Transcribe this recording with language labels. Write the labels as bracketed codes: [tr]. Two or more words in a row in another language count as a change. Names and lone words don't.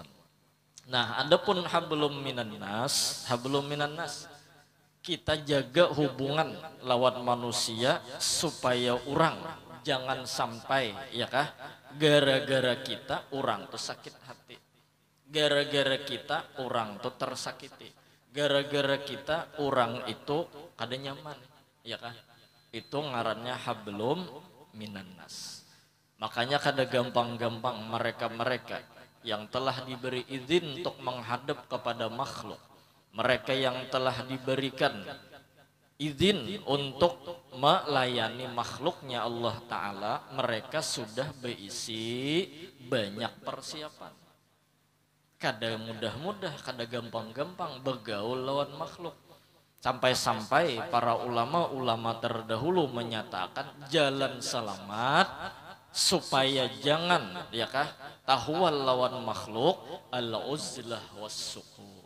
[id] Nah, adapun [ar] hablum minan nas, [id] kita jaga hubungan lawan manusia supaya orang jangan sampai ya kah? Gara-gara kita orang tuh sakit hati. Gara-gara kita orang tuh tersakiti. Gara-gara kita orang itu kada nyaman, ya kah? Itu ngarannya [ar] hablum minan nas. [id] Makanya kada gampang-gampang mereka-mereka yang telah diberi izin untuk menghadap kepada makhluk, mereka yang telah diberikan izin untuk melayani makhluknya Allah Ta'ala, mereka sudah berisi banyak persiapan. Kada mudah-mudah, kada gampang-gampang bergaul lawan makhluk. Sampai-sampai para ulama-ulama terdahulu menyatakan jalan selamat supaya jangan ya kah tahwal lawan makhluk [ar] al-uzlah was-sukun.